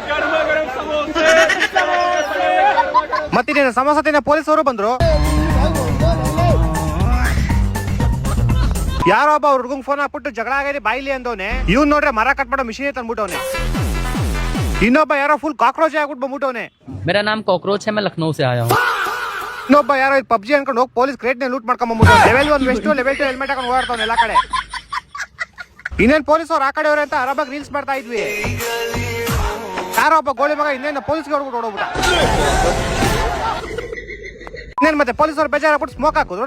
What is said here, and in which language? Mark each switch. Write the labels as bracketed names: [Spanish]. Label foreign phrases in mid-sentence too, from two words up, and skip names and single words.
[Kannada] ಮತ್ತಿನ ಸಮೋಸ ತಿನ್ನ ಪೊಲೀಸ್ ಅವರು ಬಂದ್ರು. ಯಾರೋ ಒಬ್ಬ ಹುಡುಗಂಗ್ ಫೋನ್ ಹಾಕ್ಬಿಟ್ಟು ಜಗಳ ಆಗಿದೆ ಬಾಯಿಲಿ ಅಂದವನೆ. ಇವ್ನು ನೋಡ್ರೆ ಮರ ಕಟ್ ಮಾಡೋ ಮಿಷಿನ್ ತಂದ್ಬಿಟ್ಟವನೆ. ಇನ್ನೊಬ್ಬ ಯಾರೋ [English] full cockroach [Kannada] ಆಗ್ಬಿಟ್ಟು ಬಂದ್ಬಿಟ್ಟವನೆ. [Hindi] मेरा नाम कॉकरोच है, मैं लखनऊ से आया हूँ. [Kannada] ಇನ್ನೊಬ್ಬ ಯಾರೋ ಪಬ್ಜಿ ಅನ್ಕೊಂಡು ಹೋಗಿ [English] police crate [Kannada] ನ ಲೂಟ್ ಮಾಡ್ಕೊಂಡ್ ಬಂದ್ಬಿಟ್ಟು [English] level 1 vest, level 2 helmet [Kannada] ಹಾಕೊಂಡು ಓಡಾಡ್ತಾವನೆ ಎಲ್ಲಾ ಕಡೆ. ಇನ್ನೇನ್ ಪೊಲೀಸ್ ಅವ್ರು ಆ ಕಡೆ ಅವ್ರೆ ಅಂತ ಅರಬಾಗ್ ರೀಲ್ಸ್ ಮಾಡ್ತಾ ಇದ್ವಿ. ಯಾರೋ ಒಬ್ಬ ಗೋಳಿ ಮಗ ಇನ್ನೇನು ಪೊಲೀಸ್ಗೆ ಹೊಡ್ಬಿಟ್ಟು ಓಡೋಗ್ಬಿಟ್ಟ. ಇನ್ನೇನ್ ಮತ್ತೆ ಪೊಲೀಸ್ ಅವ್ರು ಬೇಜಾರಾಗ್ಬಿಟ್ಟು ಸ್ಮೋಕ್ ಹಾಕಿದ್ರು.